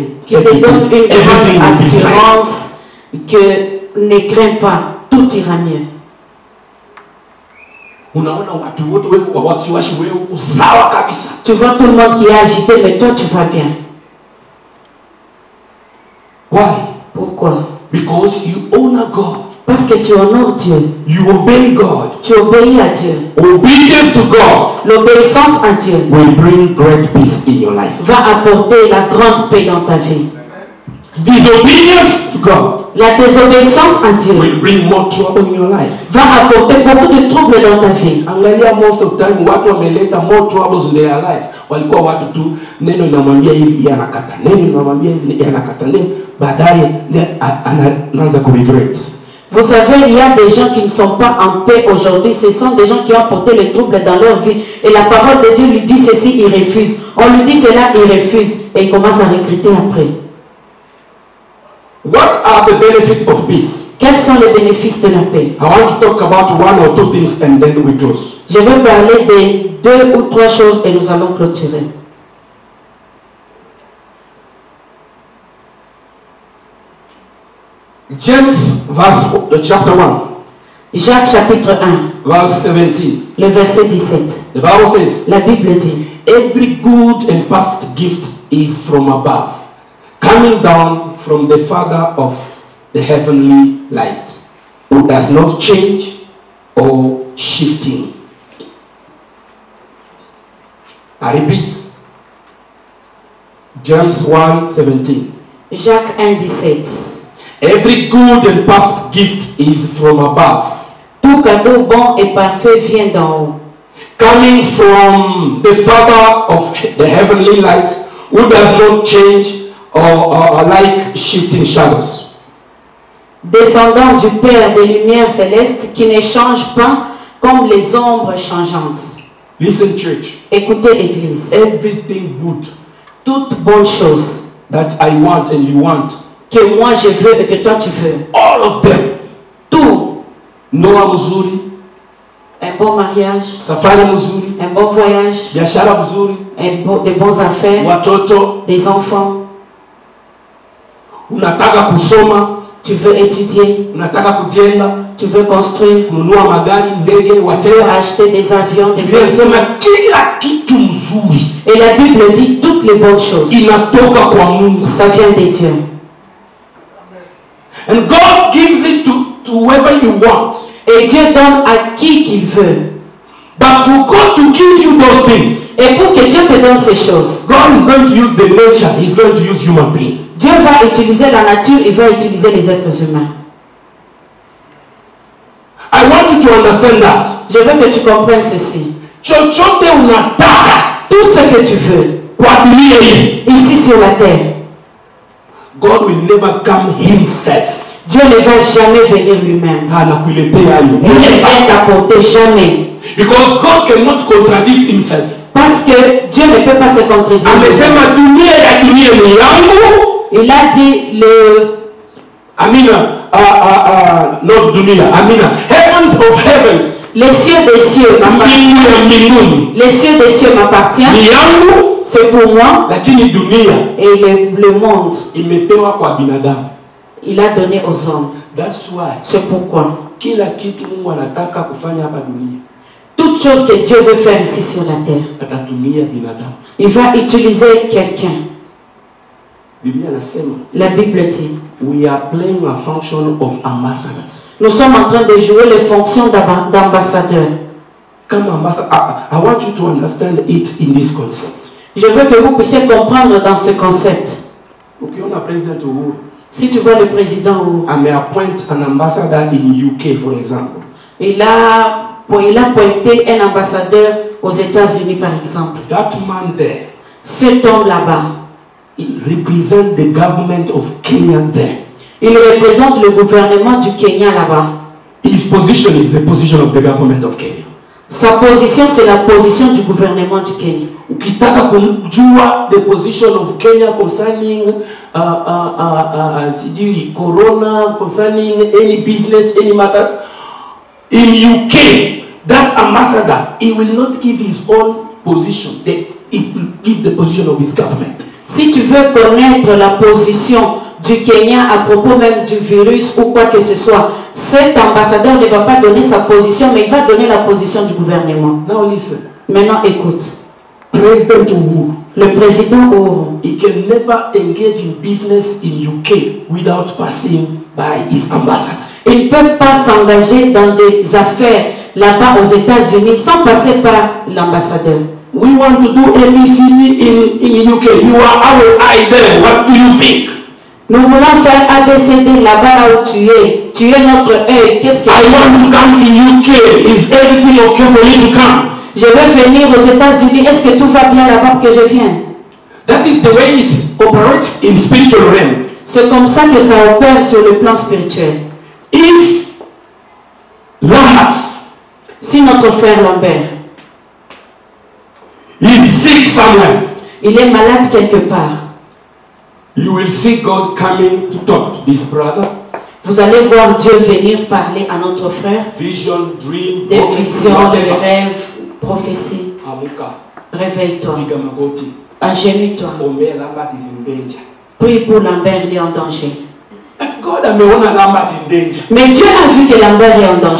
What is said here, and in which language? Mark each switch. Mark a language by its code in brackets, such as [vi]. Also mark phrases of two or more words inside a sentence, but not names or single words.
[fr] Qui te donne une grande assurance que ne crains pas, tout ira mieux. [sw] Unaona watu wote wako wasiwasi, wewe uko sawa kabisa. [fr] Tu vois tout le monde qui est agité, mais toi tu vas bien. [en] Why? [fr] Pourquoi? [en] Because you honor God. [fr] Parce que tu honores Dieu. [en] You obey God. [fr] Tu obéis à Dieu. [en] Obedience to God [fr] L'obéissance à Dieu [en] will bring great peace in your life. [fr] va apporter la grande paix dans ta vie. [en] Disobedience to God [fr] La désobéissance à Dieu [en] will bring more trouble in your life. [fr] va apporter beaucoup de troubles dans ta vie. [sw] Angalia, [en] most of the time [sw] watu wameleta [en] more troubles in their life. [sw] Walikuwa watu tu neno linamwambia hivi yeye anakata, neno linamwambia hivi yeye anakata, neno baadaye anaanza ku regret. [fr] Vous savez, il y a des gens qui ne sont pas en paix aujourd'hui. Ce sont des gens qui ont apporté les troubles dans leur vie. Et la parole de Dieu lui dit ceci, il refuse. On lui dit cela, il refuse. Et il commence à regretter après. [en] What are the benefits of peace? [fr] Quels sont les bénéfices de la paix? [en] I want to talk about one or two things and then we close. [fr] Je vais parler de 2 ou 3 choses et nous allons clôturer. [en] James chapter 1, [fr] Jacques chapitre 1, [en] verse 17. [fr] le verset 17. [en] The Bible says, [fr] La Bible dit, [en] every good and perfect gift is from above, coming down from the Father of the heavenly light, who does not change or shifting. I repeat, James 1:17. [fr] Jacques 1,17. [en] Every good and perfect gift is from above, [fr] Tout cadeau bon et parfait vient d'en haut, [en] coming from the Father of the heavenly lights, who does not change or like shifting shadows. [fr] descendant du Père des lumières célestes qui ne change pas comme les ombres changeantes. [en] Listen, church. [fr] Écoutez l'Église. [en] Everything good [fr] Toute bonne chose [en] that I want and you want, [fr] que moi je veux et que toi tu veux, [en] all of them. [fr] tout, [sw] Ndoa mzuri, [fr] un bon mariage, [sw] safari mzuri, [fr] un bon voyage, [sw] biashara mzuri, [fr] des bonnes affaires, [sw] watoto, [fr] des enfants, [sw] unataka kusoma, [fr] tu veux étudier, [sw] unataka kujenga, [fr] tu veux construire, [sw] kununua magari, ndege, [fr] tu veux [en] whatever. [fr] acheter des avions, des [sw] Biblia [fr] véhicules. [sw] inasema kila kitu mzuri [fr] Et la Bible dit toutes les bonnes choses. [sw] inatoka kwa Mungu. [fr] Ça vient de Dieu. [en] And God gives it to whoever you want. [fr] Et Dieu donne à qui qu'il veut. [en] But for God to give you those things, [fr] Et pour que Dieu te donne ces choses, [en] God is going to use the nature, He's going to use human being. [fr] Dieu va utiliser la nature, il va utiliser les êtres humains. [en] I want you to understand that. [fr] Je veux que tu comprennes ceci. [sw] Chochote unataka [fr] Tout ce que tu veux, [sw] kwa dunia hii, [fr] ici sur la terre, [en] God will never come Himself. [fr] Dieu ne va jamais venir lui-même. [sw] Anakuletea hayo. [fr] Il ne vient t'apporter jamais. [en] Because God cannot contradict Himself. [fr] Parce que Dieu ne peut pas se contredire. [sw] Amesema dunia ya dunia ni yangu. [fr] Il a dit [sw] Amina, not dunia, Amina. [en] Heavens of heavens. [fr] les cieux des cieux m'appartiennent. [sw] Mbingu ya mbinguni [fr] Les cieux des cieux m'appartiennent. [sw] ni yangu, [fr] C'est pour moi. [sw] lakini dunia [fr] Et le monde, [sw] imepewa kwa binadamu. [fr] il a donné aux hommes. [en] That's why [fr] C'est pourquoi [sw] kila kitu Mungu anataka kufanya hapa dunia [fr] toute chose que Dieu veut faire ici sur la terre, [sw] atatumia binadamu. [fr] il va utiliser quelqu'un. La Bible dit, [en] we are playing a function of ambassadors. [fr] nous sommes en train de jouer les fonctions d'ambassadeurs. [en] Come ambassador, I want you to understand it in this concept. [fr] Je veux que vous puissiez comprendre dans ce concept. Okay, on a President Uhuru. Si tu vois le président Uhuru, [en] I may appoint an ambassador in UK, for example. [fr] il a pointé un ambassadeur aux États-Unis, par exemple. [en] That man there, [fr] Cet homme là-bas, [en] he represents the government of Kenya there. [fr] il représente le gouvernement du Kenya là-bas. [en] His position is the position of the government of Kenya. [fr] Sa position, c'est la position du gouvernement du Kenya. [sw] Ukitaka kujua [en] the position of Kenya concerning corona, concerning any business, any matters, in UK, that ambassador, he will not give his own position. He will give the position of his government. [fr] Si tu veux connaître la position du Kenya à propos même du virus ou quoi que ce soit, cet ambassadeur ne va pas donner sa position, mais il va donner la position du gouvernement. [en] Now listen. [fr] Maintenant, écoute. [en] President Uhuru, [fr] le président Uhuru, [en] he can never engage in business in UK without passing by his ambassador. [fr] Il ne peut pas s'engager dans des affaires là-bas aux États-Unis sans passer par l'ambassadeur. [en] We want to do ABCD in UK. You are our eye there. What do you think? [fr] Nous voulons faire ABCD là-bas là où tu es. Tu es notre œil. Qu'est-ce que [en] I want to come to UK. Is everything okay for you to come? [fr] Je veux venir aux États-Unis. Est-ce que tout va bien là-bas pour que je vienne? [en] That is the way it operates in spiritual realm. [fr] C'est comme ça que ça opère sur le plan spirituel. [en] If Lambert, [fr] si notre frère Lambert, [en] is sick somewhere, [fr] il est malade quelque part, [en] you will see God coming to talk to this brother. [fr] Vous allez voir Dieu venir parler à notre frère. [en] Vision, dream, [fr] des visions, des rêves, prophéties. Réveille-toi. Agenouille-toi. Prie pour Lambert, il est en danger. Mais Dieu a vu que Lambert est en danger.